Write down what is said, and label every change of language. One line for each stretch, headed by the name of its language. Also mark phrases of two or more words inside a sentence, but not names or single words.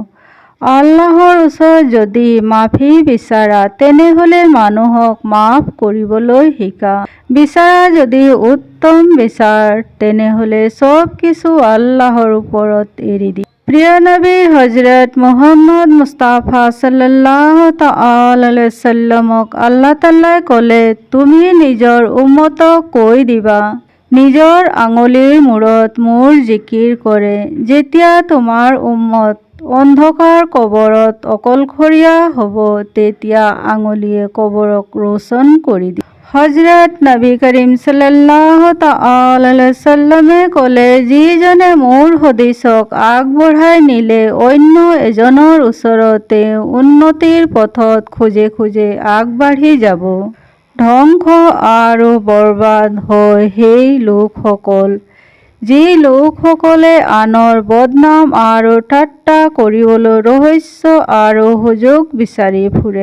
Assamese: আল্লাহৰ ওচৰত যদি মাফি বিচাৰা তেনেহলে মানুহক মাফ কৰিবলৈ শিকা। বিচাৰা যদি উত্তম বিচাৰ তেনেহলে চব কিছু আল্লাহৰ ওপৰত এৰি দিয়া। প্ৰিয় নবী হযৰত মুহাম্মদ মুস্তাফা
Arabic: صلى الله تعالى عليه وسلم
Assamese: আল্লাহ তাআলাই ক'লে, তুমি নিজৰ উম্মতক কৈ দিবা, নিজৰ আঙুলিৰ মূৰত মোৰ জিকিৰ কৰে। যেতিয়া তোমাৰ উম্মত অন্ধকাৰ কবৰত অকলশৰীয়া হ'ব তেতিয়া আঙুলিয়ে কবৰক ৰোশন কৰি দিয়ে। হযৰত নবী কৰিম
Arabic: صلى الله تعالى عليه وسلم
Assamese: ক'লে, যিজনে মোৰ হাদিছক আগবঢ়াই নিলে অন্য এজনৰ ওচৰত উন্নতিৰ পথত খোজে খোজে আগবাঢ়ি যাব। ধ্বংস আৰু বৰবাদ হয় সেই লোকসকল যি লোকসকলে আনৰ বদনাম আৰু ঠাট্টা কৰিবলৈ ৰহস্য আৰু সুযোগ বিচাৰি ফুৰে।